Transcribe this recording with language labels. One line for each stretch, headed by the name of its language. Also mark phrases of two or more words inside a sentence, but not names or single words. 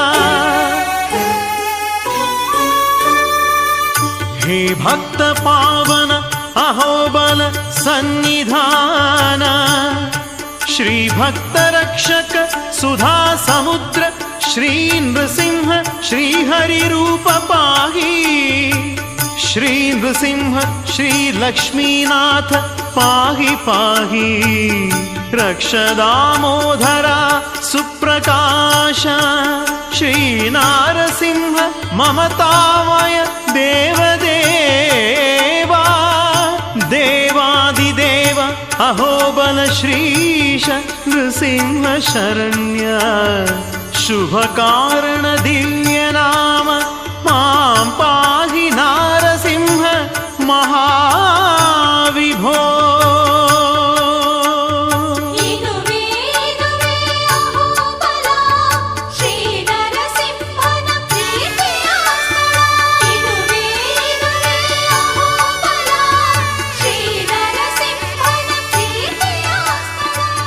Sanskrit: ಹೇ ಭಕ್ತ ಪಾವನ ಅಹೋಬಲ ಸನ್ನಿಧಾನ, ಶ್ರೀ ಭಕ್ತ ರಕ್ಷಕ ಸುಧಾ ಸಮುದ್ರ ಶ್ರೀ ನೃಸಿಂಹ ಶ್ರೀ ಹರಿ ರೂಪ ಪಾಹಿ. ಶ್ರೀ ನೃಸಿಂಹ ಶ್ರೀ ಲಕ್ಷ್ಮೀನಾಥ ಪಾಹಿ ಪಾಹಿ. ರಕ್ಷ ದಾಮೋದರ ಸುಪ್ರಕಾಶ ಶ್ರೀ ನಾರಸಿಂಹ ಮಮತಾಮಯ ದೇವದೇವಾ. ದೇವಾದಿದೇವ ಅಹೋಬಲ ಶ್ರೀಶ ನೃಸಿಂಹ ಶರಣ್ಯ. ಶುಭ ಕಾರಣ ದಿವ್ಯ ನಾಮ ಮಾಂ ಪಾಹಿ ನಾರಸಿಂಹ ಮಹಾವಿಭೋ.
Kannada: ಇದುವೇ ಅಹೋಬಲ ಶ್ರೀ ನರಸಿಂಹನ ಪ್ರೀತಿಯ ಸ್ಥಳ. ಇದುವೇ ಅಹೋಬಲ ಶ್ರೀ ನರಸಿಂಹನ ಪ್ರೀತಿಯ ಸ್ಥಳ.